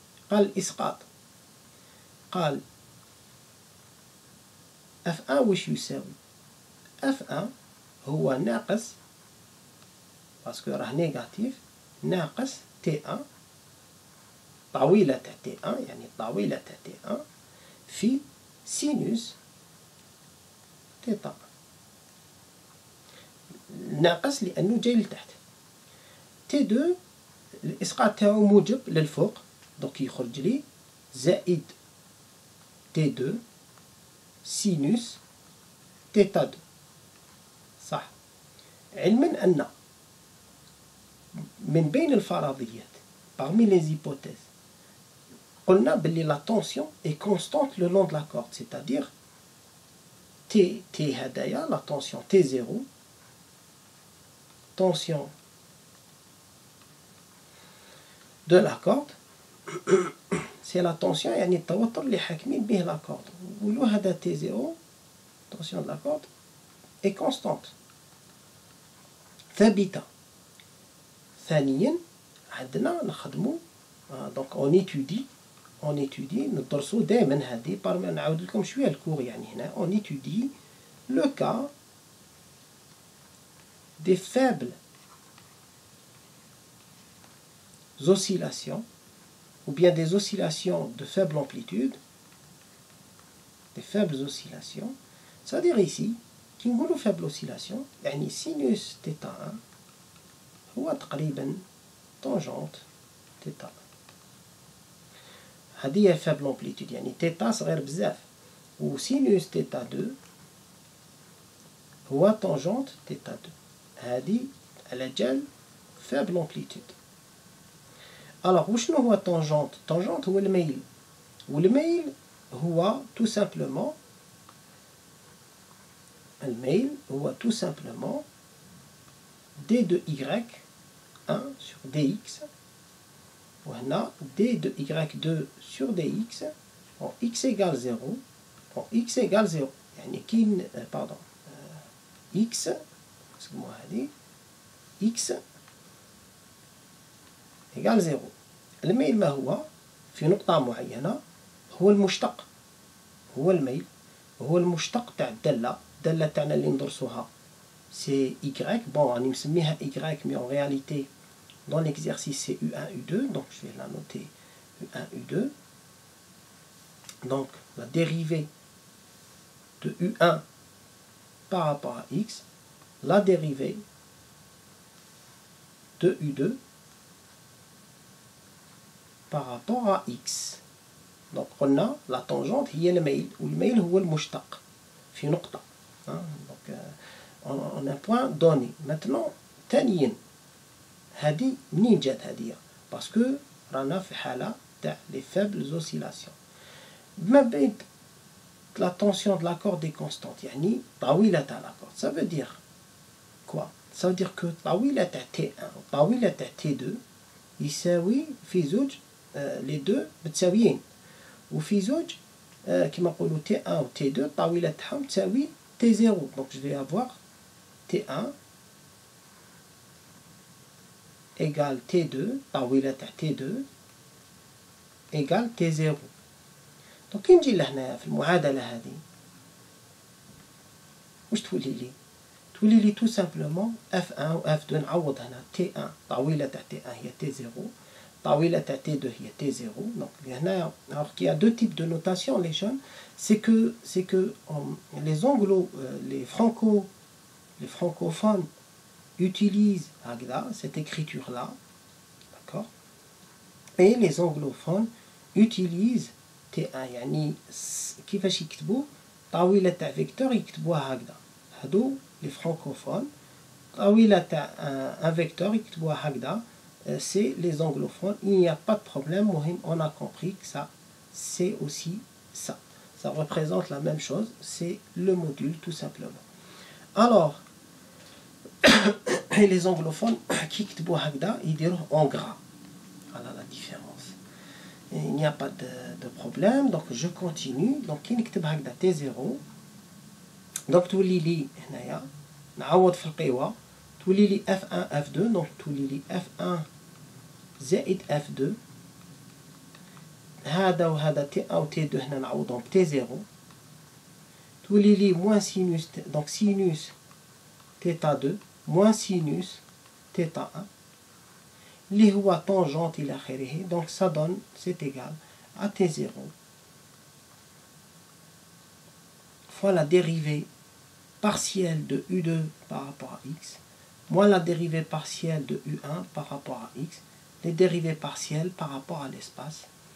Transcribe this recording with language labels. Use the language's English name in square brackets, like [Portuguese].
[Arabic] قال الإسقاط، قال F1 واش يساوي؟ F1 هو ناقص، باسكو راه نيجاتيف، ناقص T1 طاولة تاع T1 يعني الطاولة تاع T1 في سينوس تيتا، ناقص لأنه جاي لتحت. T2 الإسقاط تاعو موجب للفوق، دونك يخرج لي زائد T2 سينوس تيتا 2. صح، علما أن من بين الفرضيات [French] parmi les hypothèses [Arabic] قلنا بلي [French] la tension est constante le long de la corde، c'est-à-dire T هدايا la tension T0، tension de la corde c'est la tension [Arabic] يعني التوتر اللي حاكمين به [French] la corde. [Arabic] نقولو هذا [French] T0 tension de la corde est constante ثابتة. [Arabic] ثانيا عندنا نخدمو [French] donc on étudie [Arabic] ندرسو دائما هذه نعاود لكم شوية الكور يعني هنا [French] on étudie le cas des faibles oscillations ou bien des oscillations de faible amplitude، des faibles oscillations. c'est-à-dire ici [Arabic] كي نقولو faible oscillation يعني سينوس تيتا 1 هو تقريبا طونجونت تيتا، هذه هي faible amplitude يعني تيتا صغير بزاف. [French] ou sinus θ2 هو tangente θ2. [Arabic] هذه على جال faible amplitude. Alors وشنو هو tangente؟ tangente هو الميل، والميل هو [French] tout simplement [Arabic] الميل هو [French] tout simplement d de y 1 sur dx وهنا d de y2 sur dx en x égale 0 en x égale 0 [Arabic] يعني كاين [French] pardon x [Arabic] اسموها هذه [French] x égale 0. [Arabic] الميل ما هو في نقطة معينة؟ هو المشتق، هو الميل هو المشتق تاع الدالة. الدالة تاعنا اللي ندرسوها سي y. [French] bon راني مسميها y mais en réalité dans l'exercice c'est U1 U2 donc je vais la noter U1 U2. donc la dérivée de U1 par rapport à x, la dérivée de U2 par rapport à x. [Arabic] donc قلنا la tangente هي الميل والميل هو المشتق في نقطة. [French] donc on a un point donné. [Arabic] maintenant ثانيا هذه منين جات هذه؟ باسكو رانا في حالة تاع les faibles oscillations. ما بين [French] la tension de la corde est constante [Arabic] يعني طاولة تاع [French] la corde. ça veut dire quoi? ça veut dire que [Arabic] طاولة تاع T1 وطاولة تاع T2 يساوي في زوج [French] les deux [Arabic] متساويين، وفي زوج كما نقولوا T1 و T2 الطاولة تاعهم تساوي T0. [French] donc je vais avoir T1 égale T2 [Arabic] طاولة تاع [French] T2 égale T0. [Arabic] donc كي نجي لهنا في المعادلة هذه واش تولي لي؟ تولي لي [French] tout simplement [Arabic] F1 و F2 نعوض هنا T1 طاولة تاع T1 هي T0 طاولة تاع T2 هي T0. [French] donc هنا alors qu'il y a deux types de notation les jeunes, c'est que les anglo les francophones utilisent cette écriture là, d'accord, et les anglophones utilisent T1 [Arabic] يعني كيفاش يكتبوا طاولة تاع فيكتور يكتبوها هكذا. هادو [French] les francophones [Arabic] طاولة تاع [French] un vecteur [Arabic] يكتبوها هكذا. [French] c'est les anglophones. il n'y a pas de problème. [Arabic] مهم [French] on a compris que ça c'est aussi ça représente la même chose, c'est le module tout simplement. alors et les anglophones qui [Arabic] يكتبوا هكذا يديروه [French] en gras. voilà la différence. il n'y a pas de problème. donc je continue. [Arabic] donc كي نكتب هكذا T0 donc تولي لي هنايا نعوض في القوى تولي لي F1 F2 donc تولي لي F1 زائد F2 هذا وهذا T1 و T2 هنا نعوضهم ب T0 تولي لي [French] moins sinus donc sinus θ2 moins sinus θ1 [Arabic] اللي هو tangente إلى آخره. [French] donc ça donne c'est égal à T0 fois la dérivée partielle de U2 par rapport à x moins la dérivée partielle de U1 par rapport à x, les dérivées partielles par rapport à l'espace.